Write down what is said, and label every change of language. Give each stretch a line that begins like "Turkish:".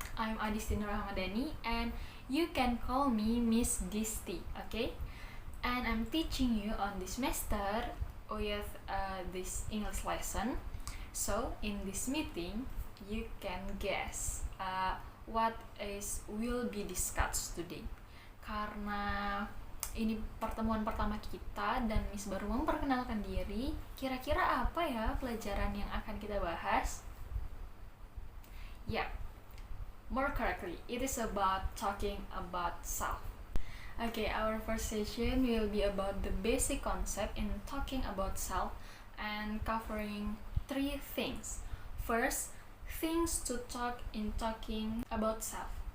English: I'm Adistin Rahmadani, and you can call me Miss Disti, okay? And I'm teaching you on this semester with this English lesson. So in this meeting, you can guess what will be discussed today.
Indonesian: Karena ini pertemuan pertama kita dan Miss baru memperkenalkan diri, kira-kira apa ya pelajaran yang akan kita bahas?
English: Yeah, more correctly, it is about talking about self. Okay, our first session will be about the basic concept in talking about self and covering 3 things. First, things to talk in talking about self.